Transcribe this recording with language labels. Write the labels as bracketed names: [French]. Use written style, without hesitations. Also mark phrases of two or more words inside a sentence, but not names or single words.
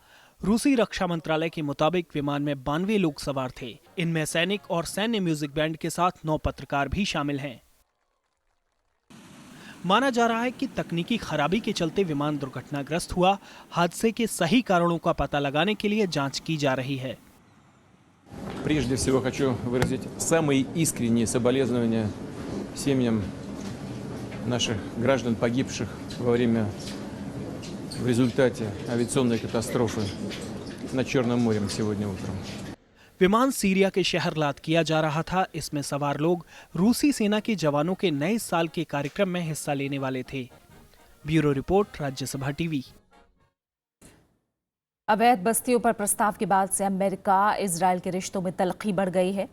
[Hindi] रूसी रक्षा मंत्रालय के मुताबिक विमान में 92 लोग सवार थे। इनमें सैनिक और सैन्य म्यूजिक बैंड के साथ 9 पत्रकार भी शामिल हैं। माना जा रहा है कि तकनीकी खराबी के चलते विमान दुर्घटनाग्रस्त हुआ। हादसे के सही कारणों का पता लगाने के लिए जांच की जा रही है। [Russian] Прежде всего хочу выразить самые искренние соболезнования семьям наших граждан, погибших в результате авиационной катастрофы над Черным морем сегодня утром. [Hindi] विमान सीरिया के शहर लाद किया जा रहा था। इसमें सवार लोग रूसी सेना के जवानों के नए साल के कार्यक्रम में हिस्सा लेने वाले थे। ब्यूरो रिपोर्ट, राज्यसभा टीवी। अवैध बस्तियों पर प्रस्ताव के बाद से अमेरिका इजराइल के रिश्तों में तलखी बढ़ गई है।